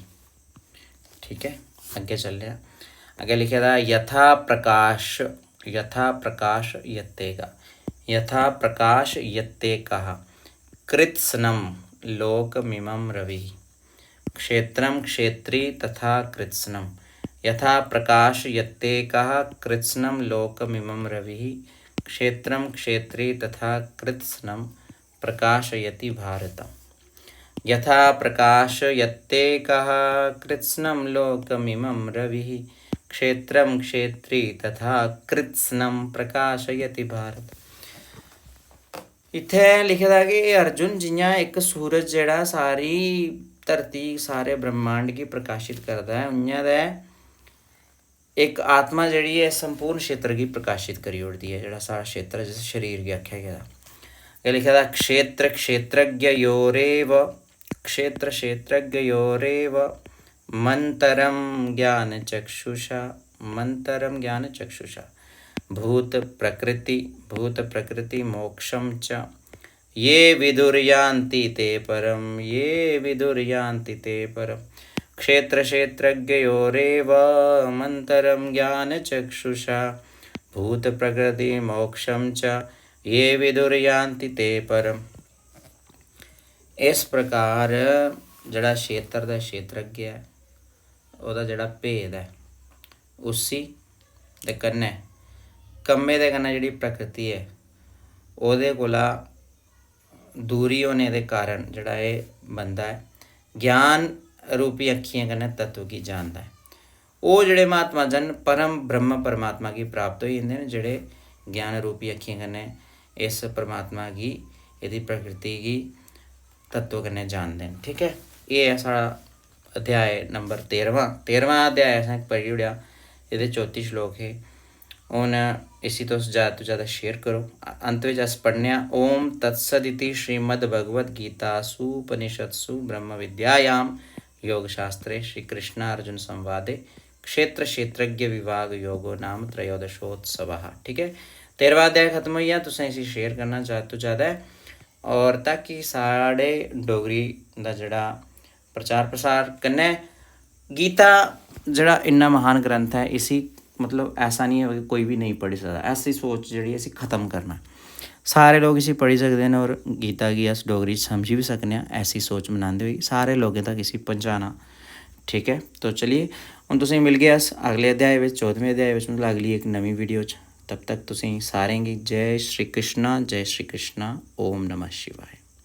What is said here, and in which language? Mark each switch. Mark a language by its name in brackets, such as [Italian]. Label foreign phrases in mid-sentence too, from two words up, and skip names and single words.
[Dogri] ठीक है, अग्गे चलने आं। अग्गे लिखे दा [Sanskrit] यथा प्रकाश यत्तेका यथा प्रकाश यत्तेकः कृत्स्नं लोकमिमं रविः क्षेत्रं क्षेत्री तथा कृत्स्नं यथा प्रकाश यत्तेकः कृत्स्नं लोकमिमं रविः क्षेत्रं क्षेत्री तथा कृत्स्नं प्रकाशयति भारत। यथा प्रकाश यत्तेकः कृत्स्नं लोकमिमं रविः क्षेत्रं क्षेत्री तथा कृत्स्नं प्रकाशयति भारत। [Dogri] इत्थै लिखे दा कि अर्जुन जियां इक सूरज जेह्ड़ा सारी धरती सारे ब्रह्मांड गी प्रकाशित करदा है, उ'आं गै इक आत्मा जेह्ड़ी है संपूर्ण क्षेत्र गी प्रकाशित करी ओड़दी है। जेह्ड़ा साढ़ा क्षेत्र जिस शरीर गी आखेआ गेदा एह् लिखे दा [Sanskrit] क्षेत्र क्षेत्रज्ञयोरेव मंतरं ज्ञानचक्षुषा भूत प्रकृति मोक्षं च ये विदुर्यान्ति ते परम क्षेत्र क्षेत्रज्ञयोरेव मंतरं ज्ञानचक्षुषा भूत प्रकृति मोक्षं च ये विदुर्यान्ति ते परम। [Dogri] इस प्रकार जेह्ड़ा क्षेत्र दा क्षेत्रज्ञ है ओह्दा जेह्ड़ा भेद है उसी ते कन्नै कम्मे दे कन्नै जेह्ड़ी प्रकृति है ओह्दे कोला दूरी होने दे कारण जेह्ड़ा एह् बंदा है ज्ञान रूपी अक्खियें कन्नै तत्व गी जानदा है। ओह् जेह्ड़े महात्मा जन परम ब्रह्म परमात्मा गी प्राप्त होई जंदे न जेह्ड़े ज्ञान रूपी अक्खियें कन्नै इस परमात्मा गी एह्दी प्रकृति गी तत्व कन्नै जानदे न। ठीक है, एह् है साढ़ा अध्याय नंबर 13वां अध्याय असें पढ़ी ओड़ेआ, एह्दे 34 श्लोक हे। हून इसी तुस ज़्यादा तो ज़्यादा शेयर करो। अंत बिच अस पढ़ने आं [Sanskrit] ओम तत्सदिति श्रीमद्भगवद्गीतासु उपनिषत्सु ब्रह्म विद्यायां योगशास्त्रे श्री कृष्ण अर्जुन संवादे क्षेत्र क्षेत्रज्ञ विभाग योगो नाम त्रयोदशोत्सवः। [Dogri] ठीक है, 13वां अध्याय खत्म होई गेआ। तुसें इसी शेयर करना ज़्यादा तो ज़्यादा और ताकि साढ़े डोगरी दा जेह्ड़ा प्रचार प्रसार कन्नै गीता जेह्ड़ा इन्ना महान ग्रंथ है इसी मतलब ऐसा नहीं है कि कोई भी नहीं पढ़ी सकदा, ऐसी सोच जेह्ड़ी इसी ख़त्म करना। सारे लोग इसी पढ़ी सकदे न और गीता गी अस डोगरी च समझी भी सकने आं। ऐसी सोच बनांदे होई सारे लोगों तक इसी पहुँचाना। ठीक है, तो चलिए हूँ तुसें मिल गए अस अगले अध्याय बिच 14वें अध्याय बिच मतलब अगली एक नवीं वीडियो च। तब तक तुसें सारें गी जय श्री कृष्णा [Sanskrit] ओम नमः शिवाय।